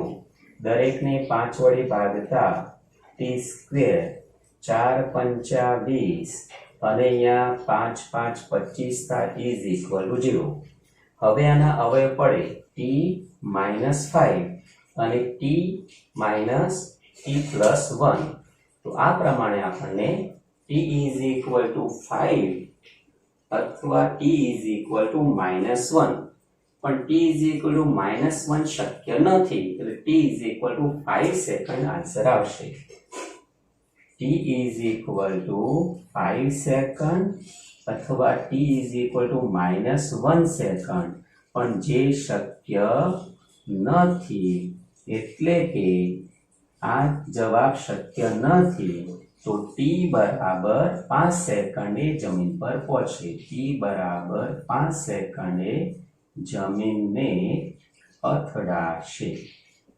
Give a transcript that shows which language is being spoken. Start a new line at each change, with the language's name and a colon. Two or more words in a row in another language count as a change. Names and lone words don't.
Gujarati: દરેકને 5 વડે ભાગતા t સ્ક્વેર 4 પંચા 20 અને અહીંયા 5 5 25 થાય
English: is equal to
Gujarati: 0. હવે આના અવયવ પડે t માઇનસ 5 અને t માઇનસ t પ્લસ 1. તો આ પ્રમાણે આપણને
English: t is equal to 5 અથવા t is equal to -1. પણ t is equal to -1
Gujarati: શક્ય નથી એટલે
English: t is equal to 5 second answer આવશે. t is equal to 5 સેકન્ડ અથવા t is equal to -1 સેકન્ડ.
Gujarati: પણ જે શક્ય નથી એટલે કે આ જવાબ શક્ય નથી. તો t બરાબર 5 સેકન્ડે જમીન પર પહોંચે. t બરાબર 5 સેકન્ડે જમીનને અથડાશે.